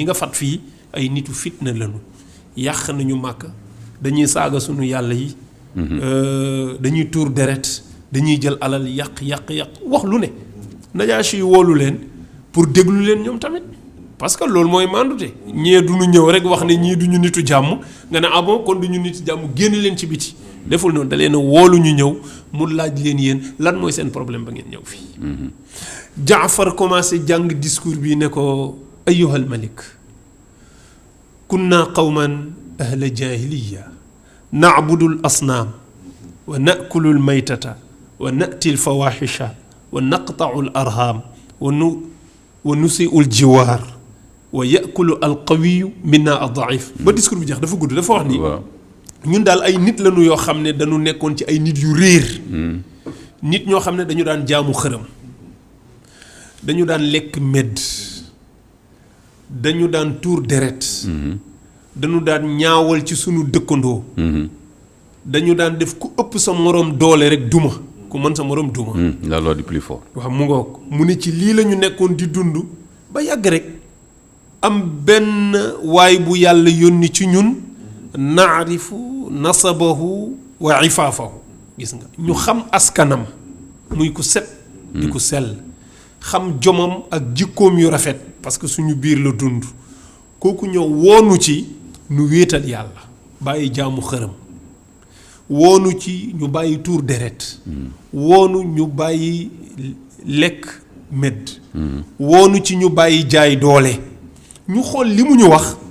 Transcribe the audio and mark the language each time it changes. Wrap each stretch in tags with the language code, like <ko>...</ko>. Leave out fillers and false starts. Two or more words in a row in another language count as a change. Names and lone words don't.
<wo>nga fat fii ay nitu fitna lañu yàq nañu Màkka dañuy saaga sunu yàlla yi dañuy tuur deret dañuy jël alal yàq wax lu ne Najaashi yi woolu leen pour déglu leen ñoom tamit</wo> <fr>parce que</fr> <wo>loolu mooy mandute ñee du ñu ñëw rek wax ne ñii du ñu nitu jàmm nga ne</wo> <fr>ah bon</fr> <wo>kon du ñu nitu jàmm génn leen ci biti deful noonu da leen a woolu ñu ñëw mu laaj leen yéen lan mooy seen problème ba ngeen ñëw fii. Jaafar commencé jàng discours bi ne ko</wo> <ar>أيها الملك كنا قوما أهل جاهلية نعبد الأصنام ونأكل الميتة ونأتي الفواحش و نقطع الأرحام ونسيء الجوار ويأكل القوي منا الضعيف</ar> <wo>ba discours bi jeex dafa gudd dafa wax ni ñun daal ay nit lañu yoo xam ne dañu nekkoon ci ay nit yu réer nit ñoo xam ne dañu daan jaamu xërëm dañu daan lekk medd dañu daan tuur deret dañu daan ñaawal ci sunu dëkkandoo dañu daan def ku ëpp sa moroom doole rek duma ku mën sa moroom duma</wo> <fr>la loi du plus fort</fr> <wo>waaw mu ngoog mu ne ci lii la ñu nekkoon di dund ba yàgg rek am benn waay bu yàlla yónni ci ñun</wo> <ar>نعرف نسبه و</ar> <wo>ifaafahu gis nga ñu xam askanam muy ku set di ku sell xam jomam ak jikkoom yu rafet</wo> <fr>parce que</fr> <wo>suñu biir la dund kooku ñëw woonu ci nu wéetal yàlla bàyyi jaamu xërëm woonu ci ñu bàyyi tuur deret woonu ñu bàyyi lekk medd woonu ci ñu bàyyi jaay doole ñu xool li mu ñu wax</wo>